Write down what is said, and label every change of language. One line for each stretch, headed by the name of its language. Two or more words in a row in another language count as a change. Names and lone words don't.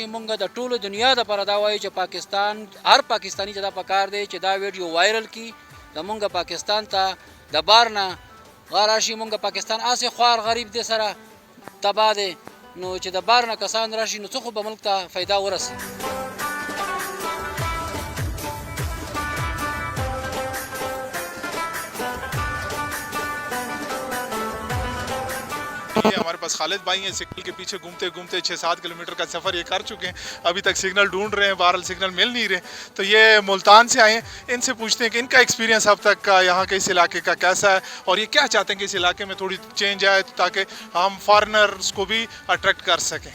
Pashto: مونږ د ټولو دنیا د پر دا وایي چې پاکستان هر پاکستانی چې دا پکار دی چې دا ویډیو وایرل کی د مونږ پاکستان ته د بار نه غراشي. مونږ پاکستان اسه خوار غریب دي سره تبا دی. نو چې د بار نه کسان راشي نو څه خو به ملک ته فایده ورسي.
Urdu: ہمارے پاس خالد بھائی ہیں، سگنل کے پیچھے گھومتے گھومتے 6-7 کلومیٹر کا سفر یہ کر چکے ہیں. ابھی تک سگنل ڈھونڈ رہے ہیں، بہرحال سگنل مل نہیں رہے. تو یہ ملتان سے آئے ہیں، ان سے پوچھتے ہیں کہ ان کا ایکسپیرینس اب تک کا یہاں کے اس علاقے کا کیسا ہے اور یہ کیا چاہتے ہیں کہ اس علاقے میں تھوڑی چینج آئے تاکہ ہم فارنرز کو بھی اٹریکٹ کر سکیں.